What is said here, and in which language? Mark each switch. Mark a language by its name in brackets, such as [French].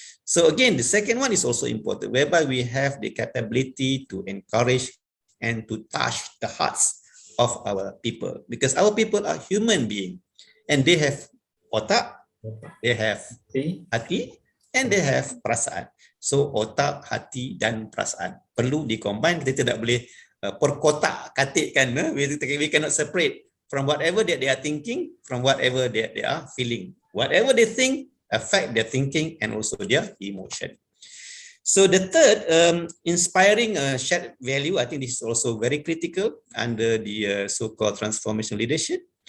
[English] So again, the second one is also important, whereby we have the capability to encourage and to touch the hearts of our people, because our people are human beings. And they have otak, they have hati, and they have perasaan. [Indonesian] So otak, hati, dan perasaan perlu di-combine. Kita tidak boleh perkotak-katikkan. [English] We cannot separate from whatever that they are thinking, from whatever that they are feeling. Whatever they think affect their thinking and also their emotion. So the third, inspiring shared value, I think this is also very critical under the so-called transformational leadership.